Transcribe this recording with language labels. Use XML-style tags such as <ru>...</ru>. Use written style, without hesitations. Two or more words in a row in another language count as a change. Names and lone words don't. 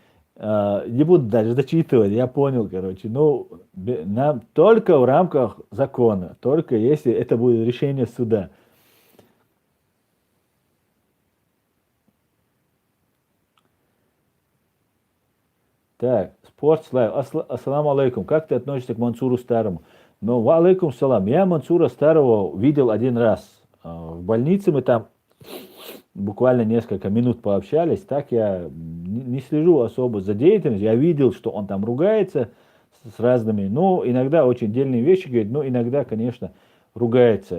<ru>Не буду даже зачитывать, я понял, короче. Ну, нам только в рамках закона, только если это будет решение суда. Так,</ru> <ar>Спортслайв, السلام عليكم.</ar> <ru>Как ты относишься к Мансуру Старому? Ну,</ru> <ar>وعليكم السلام.</ar> <ru>Я Мансура Старого видел один раз. В больнице мы там буквально несколько минут пообщались. Так я не слежу особо за деятельностью. Я видел, что он там ругается с разными. Ну, иногда очень дельные вещи говорит, но иногда, конечно, ругается.</ru>